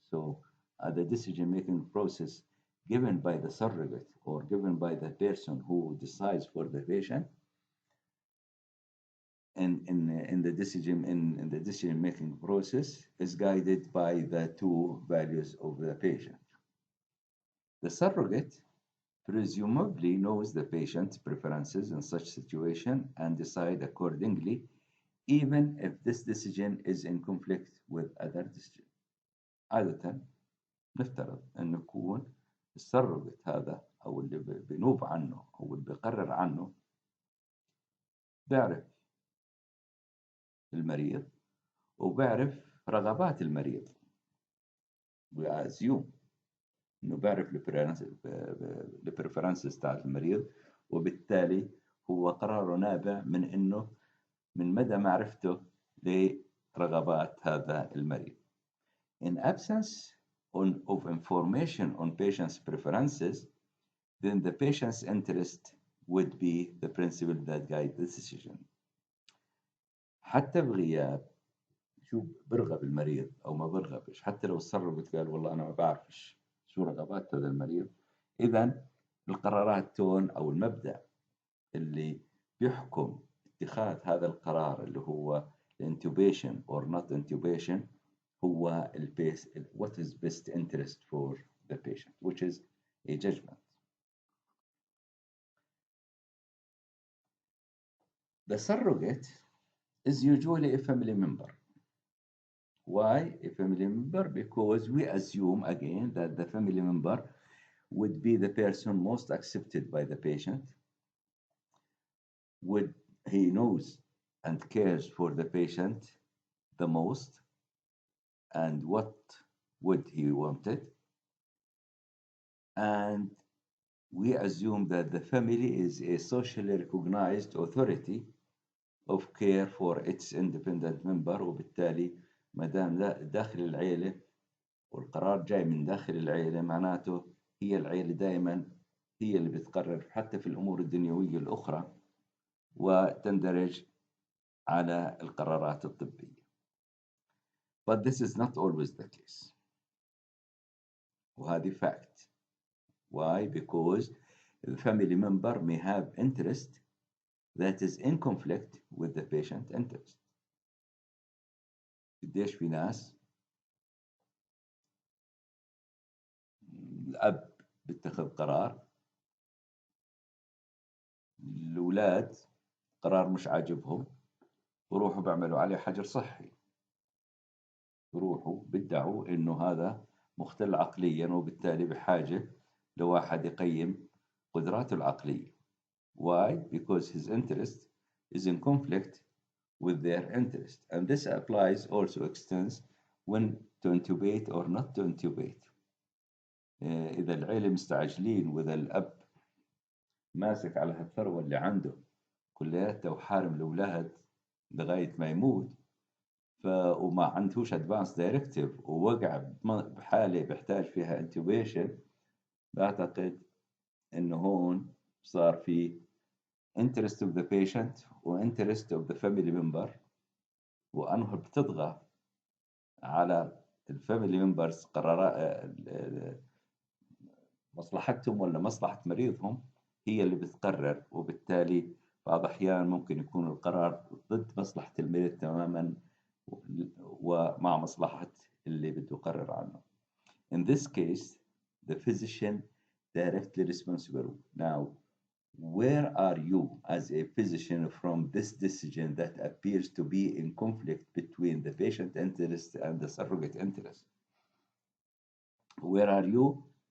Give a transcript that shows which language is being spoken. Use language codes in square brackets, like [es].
[en] So the decision-making process given by the surrogate or given by the person who decides for the patient in the decision-making process is guided by the two values of the patient. The surrogate presumably knows the patient's preferences in such situation and decide accordingly, even if this decision is in conflict with other decisions. [ar] عادة نفترض أن يكون السرغت هذا أو اللي بنوب عنه أو اللي بيقرر عنه بيعرف المريض وبيعرف رغبات المريض. [en] We assume [ar] إنه بيعرف البريفرنسز بتاعت المريض، وبالتالي هو قراره نابع من إنه من مدى معرفته لرغبات هذا المريض. [en] In absence of information on patient's preferences, then the patient's interest would be the principle that guides the decision. [ar] حتى بغياب شو برغب المريض أو ما برغبش، حتى لو السرغت قال والله أنا ما بعرفش شو رغبات هذا المريض، إذن القرارات تون أو المبدأ اللي بيحكم اتخاذ هذا القرار اللي هو [en] intubation or not intubation [ar] هو [en] what is best interest for the patient, which is a judgment. The surrogate is usually a family member. Why a family member? Because we assume again that the family member would be the person most accepted by the patient, he knows and cares for the patient the most, and what would he wanted, and we assume that the family is a socially recognized authority of care for its independent member. [ar] وبالتالي ما دام داخل العيلة والقرار جاي من داخل العيلة معناته هي العيلة دائما هي اللي بتقرر حتى في الأمور الدنيوية الأخرى وتندرج على القرارات الطبية. [en] But this is not always the case. [ar] وهذه [en] fact. Why? Because the family member may have interest that is in conflict with the patient interest. [ar] قديش في ناس الأب بيتخذ قرار، الأولاد قرار مش عاجبهم وروحوا بيعملوا عليه حجر صحي. يروحوا بيدعوا إنه هذا مختل عقليا، وبالتالي بحاجة لواحد يقيم قدراته العقلية. [en] Why? Because his interest is in conflict with their interest. And this applies also extends when to intubate or not to intubate. [ar] إذا العيلة مستعجلين وإذا الأب ماسك على هالثروة اللي عنده كلياتها وحارم الأولاد لغاية ما يموت، وما عندهوش ادفانس دايركتيف ووقع بحالة بيحتاج فيها انتوبيشن، بعتقد إنه هون صار في [en] interest of the patient [ar] و [en] interest of the family member، [ar] وأنه بتطغى على الفاميلي ممبرز قرارات مصلحتهم ولا مصلحة مريضهم هي اللي بتقرر، وبالتالي بعض الأحيان ممكن يكون القرار ضد مصلحة المريض تماما ومع مصلحة اللي بده يقرر عنه. [en] In this case, the physician directly responsible. Now, where are you as a physician from this decision that appears to be in conflict between the patient interest and the surrogate interest? Where are you?